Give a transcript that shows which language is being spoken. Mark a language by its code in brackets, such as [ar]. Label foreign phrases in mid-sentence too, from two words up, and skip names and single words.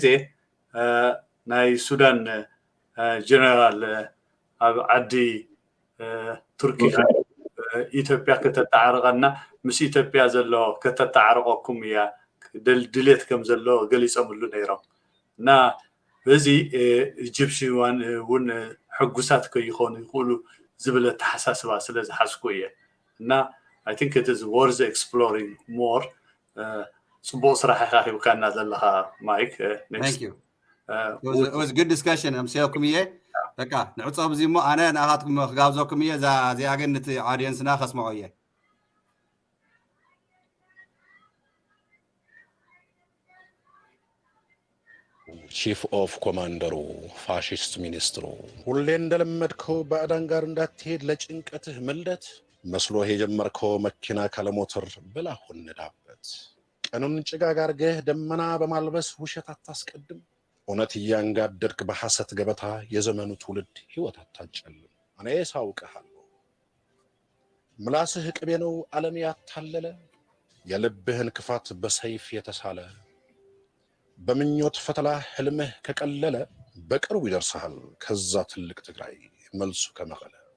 [ti] ናይ ሱዳን ጀነራል ኣብ ዓዲ ቱርኪ ኢትዮጵያ ከተተዓርቀና ምስ ኢትዮጵያ ዘሎ ከተተዓርቀኩም እያ ድሌት ከም ዘሎ ገሊፆምሉ ነይሮም እና በዚ ኢጅፕሽያን እውን ሕጉሳት ከይኾኑ ይኽእሉ ዝብለ ተሓሳስባ ስለ ዝሓስኩ እየ እና [en] I think it is worth exploring more [ti] ጽቡቕ ስራሕ ኢኻ ሂብካና ዘለኻ ማይክ [en] Thank you it was a good discussion [ti] ኣምሲልኩም እየ በቃ ንዕፆ ብዚ እሞ ኣነ ንኣኻትኩም ክጋብዘኩም እየ እዚኣ ግን ነቲ ኣውድየንስና ከስምዖ እየ [en] chief of commander [am] ፋሺስት ሚኒስትሩ ሁሌ እንደለመድከው ባዕዳን ጋር እንዳትሄድ ለጭንቀትህ ምልደት መስሎህ የጀመርከው መኪና ካለሞተር ብላ ሁንዳበት ቀኑን ጭጋግ አርገህ ደመና በማልበስ ውሸት አታስቀድም እውነት እያንጋደድክ በሐሰት ገበታ የዘመኑ ትውልድ ህይወት አታጨልም እኔ ሳውቅሃለሁ ምላስህ ቅቤ ነው ዓለም ያታለለ የልብህን ክፋት በሰይፍ የተሳለ በምኞት ፈተላ ህልምህ ከቀለለ በቅርቡ ይደርሳል ከዛ ትልቅ ትግራይ መልሱ ከመቀለ